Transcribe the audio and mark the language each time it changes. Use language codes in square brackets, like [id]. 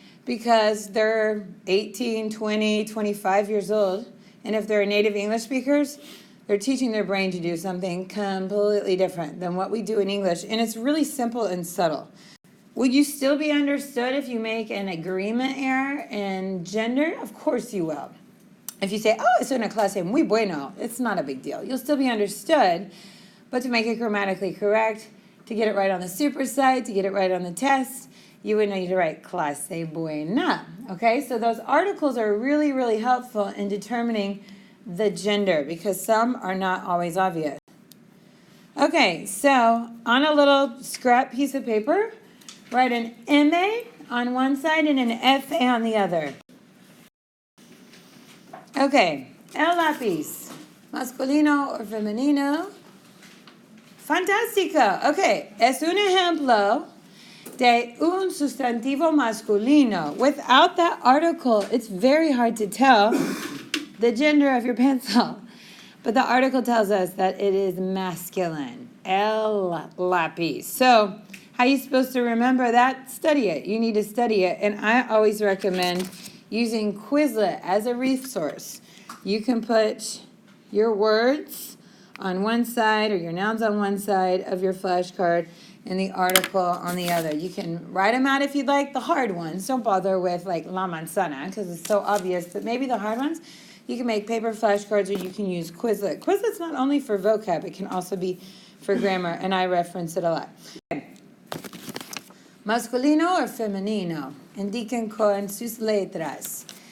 [en] Because they're 18, 20, 25 years old. And if they're native English speakers, they're teaching their brain to do something completely different than what we do in English. And it's really simple and subtle. Would you still be understood if you make an agreement error in gender? Of course you will. If you say, [es] oh, es una clase muy bueno, [en] it's not a big deal. You'll still be understood, but to make it grammatically correct, to get it right on the super site, to get it right on the test, you would need to write [es] clase buena. [en] Okay, so those articles are really, really helpful in determining the gender because some are not always obvious. Okay, so on a little scrap piece of paper, write an M-A on one side and an F-A on the other. [es] Okay, el lápiz, masculino or femenino? Fantástico. Okay, es un ejemplo de un sustantivo masculino. [en] Without that article, it's very hard to tell the gender of your pencil. But the article tells us that it is masculine. [es] El lápiz. [en] So, how are you supposed to remember that? Study it. You need to study it. And I always recommend using Quizlet as a resource. You can put your words on one side or your nouns on one side of your flashcard and the article on the other. You can write them out if you'd like, the hard ones. Don't bother with like la manzana because it's so obvious, but maybe the hard ones, you can make paper flashcards or you can use Quizlet. Quizlet's not only for vocab, it can also be for grammar, and I reference it a lot. [es] Okay. Masculino or femenino? Indiquen con sus letras.